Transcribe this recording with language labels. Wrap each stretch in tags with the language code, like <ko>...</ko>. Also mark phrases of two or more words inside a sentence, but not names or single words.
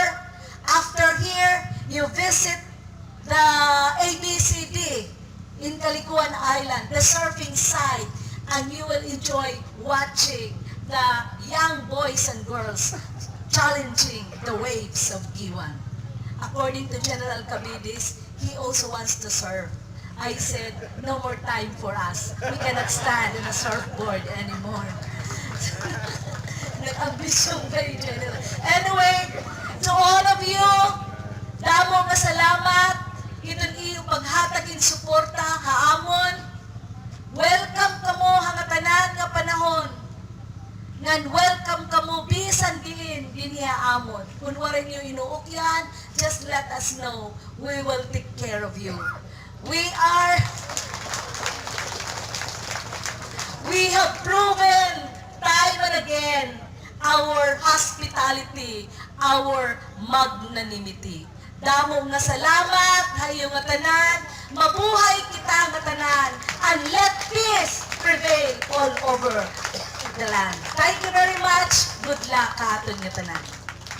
<en>After here, you visit the ABCD in Guiuan Island, the surfing site, and you will enjoy watching the young boys and girls challenging the waves of Guiuan. According to General Cabidis, he also wants to surf. I said, no more time for us. We cannot stand in a surfboard anymore.</en> <war>Nag-ambisyon kayo, General.</war> <en>Anyway, to all of you,</en> <war>damo nga salamat. Iton iyo paghatagin suporta, haamon. Welcome kamo hangatanan nga panahon. Ngan welcome kamo bisan diin amon. Kung wala niyo inuok yan,</war> <en>just let us know. We will take care of you. We have proven time and again our hospitality, our magnanimity.</en> <war>Damo nga salamat, hayo nga tanan, mabuhay kita nga tanan,</war> <en>and let peace prevail all over the land. Thank you very much. Good luck</en> <war>ka aton nga tanan.</war>